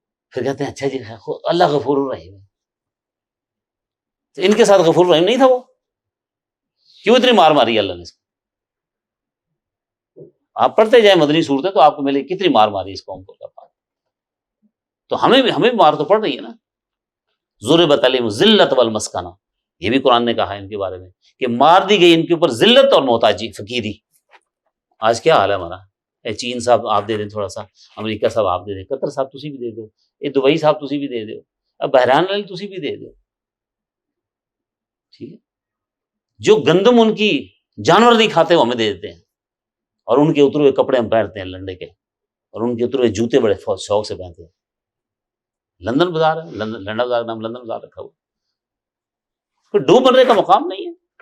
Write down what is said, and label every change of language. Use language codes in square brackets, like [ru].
[ur] پھر کہتے ہیں اچھا جی اللہ غفور الرحیم ہے. تو ان کے ساتھ غفور رحیم نہیں تھا وہ؟ کیوں اتنی مار ماری اللہ نے اس کو؟ آپ پڑھتے جائیں مدنی صورتیں تو آپ کو ملے کتنی مار ماری اس قوم کو. تو ہمیں بھی مار تو پڑ رہی ہے نا. [ar] ضربت علیہم الذلۃ والمسکنہ، [ur] یہ بھی قرآن نے کہا ہے ان کے بارے میں کہ مار دی گئی ان کے اوپر ذلت اور محتاجی، فقیری. آج کیا حال ہے ہمارا؟ اے چین صاحب آپ دے دیں تھوڑا سا، امریکہ صاحب آپ دے دیں، قطر صاحب [pa] تسی بھی دے دو، [ur] اے دبئی صاحب تسی بھی دے دو، اب بحران والی تسی بھی دے دو. ٹھیک ہے، جو گندم ان کی جانور نہیں کھاتے وہ ہمیں دے دیتے ہیں، اور ان کے اترے ہوئے کپڑے ہم پہنتے ہیں لنڈے کے، اور ان کے اترے ہوئے جوتے بڑے شوق سے پہنتے ہیں. لندن بازار ہے، لنڈن بازار کا نام لندن بازار رکھا ہوا، کوئی ڈوب بننے کا مقام نہیں ہے.